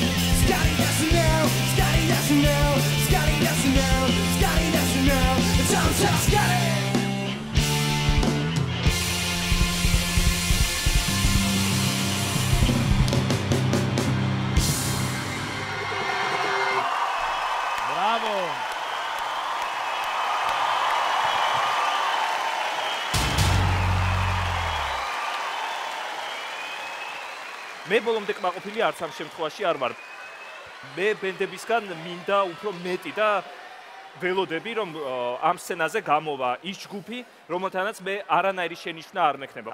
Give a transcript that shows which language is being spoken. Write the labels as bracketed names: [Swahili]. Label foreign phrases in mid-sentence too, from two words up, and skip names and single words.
[English] Scotty doesn't know. Scotty doesn't know. Scotty doesn't know. Scotty doesn't know. Don't tell Scotty. Bravo. [Georgian] მე ბოლომდე კმაყოფილი არც ამ შემთხვევაში არ ვარ. მე ბენდებისგან მინდა უფრო მეტი და ველოდები, რომ ამ სცენაზე გამოვა ის ჯგუფი, რომელთანაც მე არანაირი შენიშვნა არ მექნება.